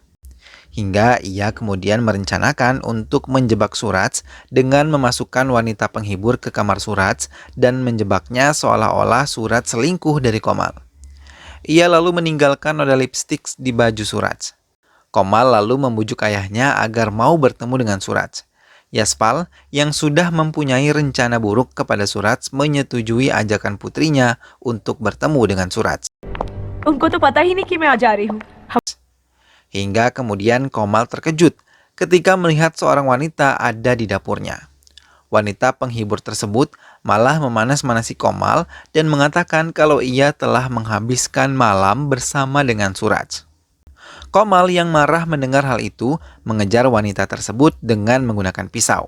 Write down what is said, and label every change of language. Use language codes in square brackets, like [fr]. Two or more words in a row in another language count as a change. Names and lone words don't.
[id] Hingga ia kemudian merencanakan untuk menjebak Suraj dengan memasukkan wanita penghibur ke kamar Suraj dan menjebaknya seolah-olah Suraj selingkuh dari Komal. Ia lalu meninggalkan noda lipstik di baju Suraj. Komal lalu membujuk ayahnya agar mau bertemu dengan Suraj. Yaspal yang sudah mempunyai rencana buruk kepada Suraj menyetujui ajakan putrinya untuk bertemu dengan Suraj. [hi] उनको तो पता ही नहीं कि मैं आ जा रही हूँ. [id] Hingga kemudian Komal terkejut ketika melihat seorang wanita ada di dapurnya. Wanita penghibur tersebut malah memanas-manasi Komal dan mengatakan kalau ia telah menghabiskan malam bersama dengan Suraj. Komal yang marah mendengar hal itu mengejar wanita tersebut dengan menggunakan pisau.